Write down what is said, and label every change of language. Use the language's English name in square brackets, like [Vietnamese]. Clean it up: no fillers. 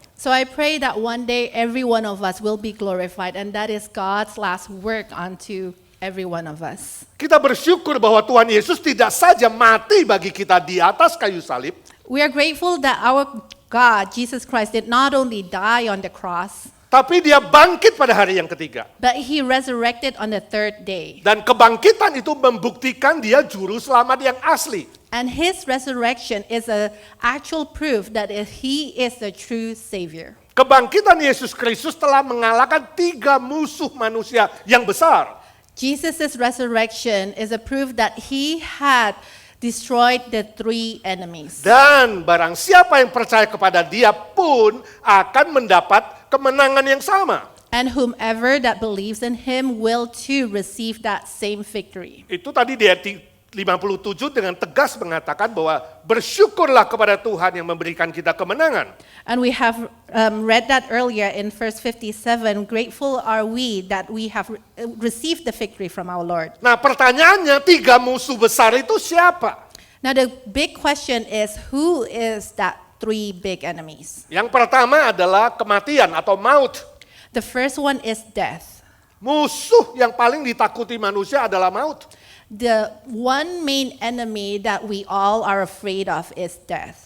[English] So I pray that one day every one of us will be glorified, and that is God's last work unto every one of us. [Indonesian] Kita bersyukur bahwa Tuhan Yesus tidak saja mati bagi kita di atas kayu salib, [English] We are grateful that our God, Jesus Christ, did not only die on the cross, [Indonesian] tapi dia bangkit pada hari yang ketiga. [English] but he resurrected on the third day. [Indonesian] Dan kebangkitan itu membuktikan dia juru selamat yang asli. [English] And his resurrection is a actual proof that he is the true Savior. [Indonesian] Kebangkitan Yesus Kristus telah mengalahkan 3 musuh manusia yang besar. [English] Jesus' resurrection is a proof that he had destroyed the 3 enemies. [Indonesian] Dan barang siapa yang percaya kepada dia pun akan mendapat kemenangan yang sama. [English] And whomever that believes in him will too receive that same victory. [Indonesian] Itu tadi di ayat 57 dengan tegas mengatakan bahwa bersyukurlah kepada Tuhan yang memberikan kita kemenangan. [English] And we have read that earlier in verse 57, grateful are we that we have received the victory from our Lord. [Indonesian] Nah pertanyaannya 3 musuh besar itu siapa? [English] Now the big question is, who is that 3 big enemies? [Indonesian] Yang pertama adalah kematian atau maut. [English] The first one is death. [Indonesian] Musuh yang paling ditakuti manusia adalah maut. [English] The one main enemy that we all are afraid of is death.